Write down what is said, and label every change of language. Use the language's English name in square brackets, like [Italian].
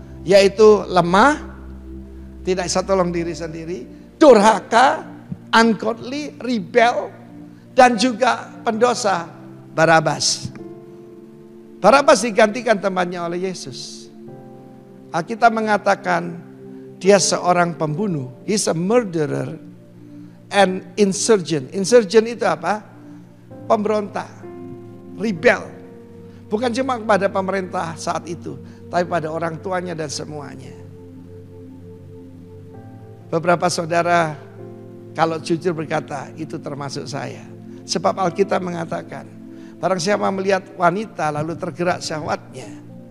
[Indonesian] Yaitu lemah, tidak bisa tolong diri sendiri, durhaka, ungodly, rebel, dan juga pendosa Barabas. Barabas digantikan tempatnya oleh Yesus. Alkitab mengatakan dia seorang pembunuh. [English] He's a murderer and insurgent. [Indonesian] Insurgent itu apa? Pemberontak, rebel. Bukan cuma kepada pemerintah saat itu, tapi pada orang tuanya dan semuanya. Beberapa saudara kalau jujur berkata, itu termasuk saya. Sebab Alkitab mengatakan, barang siapa melihat wanita lalu tergerak syahwatnya.